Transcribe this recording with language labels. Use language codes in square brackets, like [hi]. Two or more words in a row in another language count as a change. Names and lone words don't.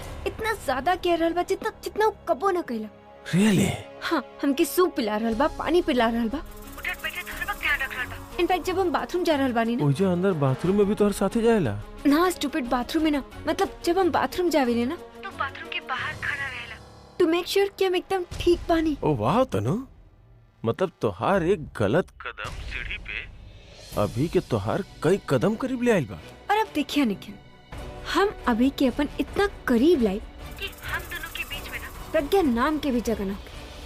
[bho] इतना ज्यादा केयर रहल बा जितना वो कबो न कइला। [en] रियली? [bho] हाँ, हमके सूप पिला रहल बा, पानी पिला रहल बा, उठत बैठत हर वक्त ध्यान रख रहल बा। इनफैक्ट जब हम बाथरूम जा रहल बानी ना, ओजे अंदर बाथरूम में भी तोहर साथे जाएला? ना स्टूपिड, बाथरूम में ना, मतलब जब हम बाथरूम जावेले ना तो बाथरूम के बाहर खड़ा रहेला [en] to make sure [bho] कि हम एकदम ठीक बानी। ओ वाह तनु, मतलब तोहार एक गलत कदम सीढ़ी पे अभी के तोहार कई कदम करीब ले आइल बा। और अब देखिए निखिल, हम अभी के अपन इतना करीब लाई कि हम दोनों के बीच में ना प्रज्ञा नाम के भी जगह ना हो।